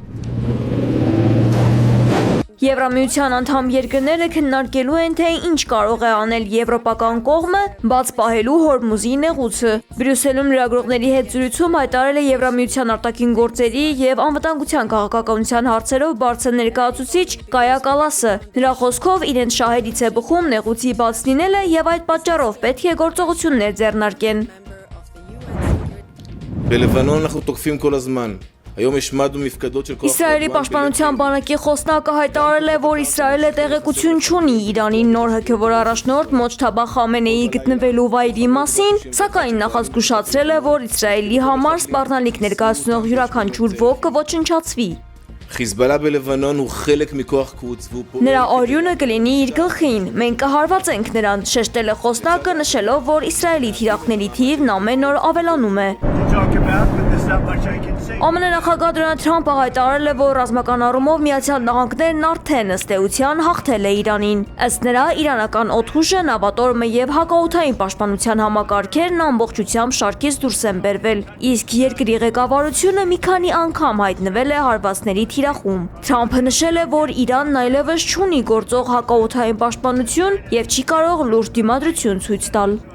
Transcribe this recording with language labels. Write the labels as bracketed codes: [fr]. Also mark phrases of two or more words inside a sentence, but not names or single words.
[hy] Եվրամիության անդամ երկրները քննարկելու են, թե ինչ կարող է անել եվրոպական կողմը բաց պահելու Հորմուզի նեղուցը։ Բրյուսելում լրագրողների հետ զրույցում հայտարարել է Եվրամիության արտաքին գործերի եւ անվտանգության քաղաքականության հարցերով բարձր ներկայացուցիչ Կայա Կալասը։ Նրա խոսքով իրենց շահերից է բխում նեղուցի բաց լինելը եւ այդ պատճառով պետք է գործողություններ ձեռնարկեն։ [he] בלבנון אנחנו תוקפים כל הזמן. היום השמדנו מפקדות של כוח [hy] Իսրայելի պաշտպանության բանակի խոսնակը հայտարարել է, որ Իսրայելը տեղեկություն չունի Իրանի նոր հոգևոր առաջնորդ Մոջթաբա Խամենեիի գտնվելու վայրի մասին, սակայն նախազգուշացրել է, որ Իսրայելի համար սպառնալիք ներկայացնող յուրաքանչյուր ոք կոչնչացվի։ [he] חיזבאללה בלבנון הוא חלק מכוח קוץ והוא פועל [hy] Նրա օրյունը կլինի իր գլխին, մենք կհարվածենք նրան, շեշտել է խոսնակը, նշելով, որ Իսրայելի թիրախների թիվն ամեն օր ավելանում է։ ԱՄՆ նախագահ Դոնալդ Թրամփը հայտարարել է, որ ռազմական առումով Միացյալ Նահանգներն արդեն ըստ էության հաղթել է Իրանին։ Ըստ նրա, իրանական օդուժը, նավատորմը եւ հակաօդային պաշտպանության համակարգերն ամբողջությամբ շարքից դուրս են բերվել, իսկ երկրի ղեկավարությունը մի քանի անգամ հայտնվել է հարվածների թիրախում։ Թրամփը նշել է, որ Իրանն այլևս չունի գործող հակաօդային պաշտպանություն եւ չի կարող լուրջ դիմադրություն ցույց տալ։